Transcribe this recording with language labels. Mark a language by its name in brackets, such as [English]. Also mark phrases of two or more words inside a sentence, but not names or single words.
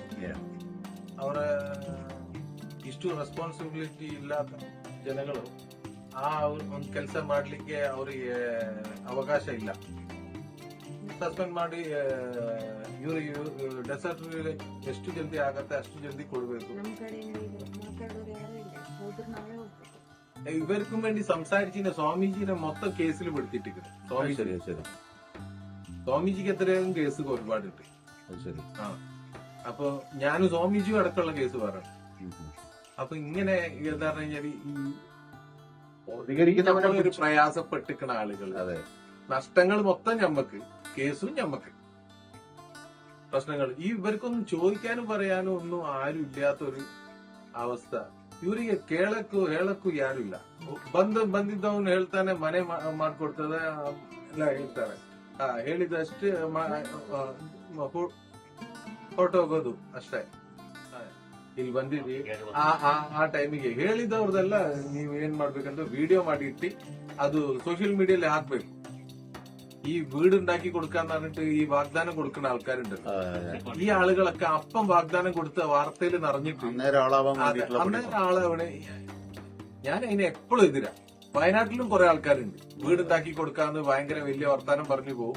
[Kannada] ಅವರ ಇಷ್ಟು ರೆಸ್ಪಾನ್ಸಿಬಿಲಿಟಿ ಇಲ್ಲದ ಜನಗಳು ಆ ಒಂದು ಕೆಲಸ ಮಾಡ್ಲಿಕ್ಕೆ ಅವರಿಗೆ ಅವಕಾಶ ಇಲ್ಲ. ಸಸ್ಪೆಂಡ್ ಮಾಡಿ ಇವ್ರಿಗೆ [English] death certificate [Kannada] ಎಷ್ಟು ಜಲ್ದಿ ಆಗತ್ತೆ ಅಷ್ಟು ಜಲ್ದಿ ಕೊಡ್ಬೇಕು. ನಮ್ಮ ಕಡೆಯಿಂದ ಮಾತಾಡೋರು ಯಾರು ಇಲ್ಲ, ಹೋದ್ರೆ ನಾವೇ ಹೋಗ್ಬೇಕು. [Malayalam] ഇവർക്കും വേണ്ടി സംസാരിച്ചിന് സ്വാമിജിനെ മൊത്തം കേസിൽ പെടുത്തിട്ടിരിക്കുന്നു. സ്വാമിജിക്ക് എത്രയും കേസ് ഒരുപാടുണ്ട്. ആ, അപ്പൊ ഞാനും സ്വാമിജിയും അടക്കമുള്ള കേസ് പറയണം. അപ്പൊ ഇങ്ങനെ എന്താ പറഞ്ഞാല് ഒരു പ്രയാസപ്പെട്ടിരിക്കുന്ന ആളുകൾ, നഷ്ടങ്ങൾ മൊത്തം ഞമ്മക്ക്, കേസും ഞമ്മക്ക്, പ്രശ്നങ്ങൾ. ഇവർക്കൊന്നും ചോദിക്കാനും പറയാനും ഒന്നും ആരും ഇല്ലാത്തൊരു അവസ്ഥ [Kannada] ಇವರಿಗೆ ಕೇಳಕ್ಕೂ ಹೇಳಕ್ಕೂ ಯಾರು ಇಲ್ಲ. ಬಂದಿದ್ದವನು ಹೇಳ್ತಾನೆ, ಮನೆ ಮಾಡ್ಕೊಡ್ತದೆ ಎಲ್ಲ ಹೇಳ್ತಾರೆ. ಹೇಳಿದಷ್ಟೇ ಹೊರಟೋಗೋದು ಅಷ್ಟೇ. ಇಲ್ಲಿ ಬಂದಿದ್ವಿ ಆ ಟೈಮಿಗೆ ಹೇಳಿದವ್ರದೆಲ್ಲ ನೀವ್ ಏನ್ ಮಾಡ್ಬೇಕಂದ್ರೆ ವಿಡಿಯೋ ಮಾಡಿ ಇಟ್ಟು ಅದು [Malayalam] സോഷ്യൽ മീഡിയയിൽ [Kannada] ಹಾಕ್ಬೇಕು. [Malayalam] ഈ വീടുണ്ടാക്കി കൊടുക്കാന്നിട്ട് ഈ വാഗ്ദാനം കൊടുക്കുന്ന ആൾക്കാരുണ്ട്. ഈ ആളുകളൊക്കെ അപ്പം വാഗ്ദാനം കൊടുത്ത വാർത്തയിൽ നിറഞ്ഞിട്ട് അന്നേരം ആളാവണ്. ഞാൻ അതിന് എപ്പോഴും എതിരാ. വയനാട്ടിലും കുറെ ആൾക്കാരുണ്ട് വീടുണ്ടാക്കി കൊടുക്കാന്ന് ഭയങ്കര വലിയ വർത്താനം പറഞ്ഞു പോകും.